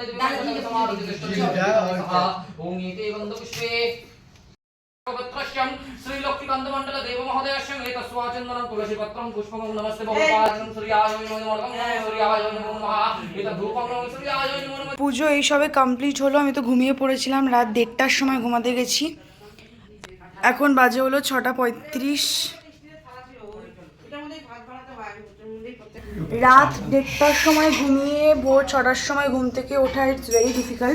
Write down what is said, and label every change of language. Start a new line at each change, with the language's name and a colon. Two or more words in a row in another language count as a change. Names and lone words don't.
Sanskrit: ओम एते बन्धु पुष्पे पत्रश्यं श्री लक्ष्मीकान्तमण्डल देव महोदयस्य एतस्वाचन्दनं तुलसीपत्रं पुष्पं नमस्ते भगवान् सूर्याय नमः सूर्याय नमः एतत् धूपं सूर्याय नमः।
Bangla: পুজো এই সবে কমপ্লিট হলো। আমি তো ঘুমিয়ে পড়েছিলাম, রাত 1:30টার সময় ঘুমাতে গেছি। এখন বাজে হলো 6:35। রাত 1:30টার সময় ঘুমিয়ে ভোর 6টার সময় ঘুম থেকে ওঠা
English: it's very difficult.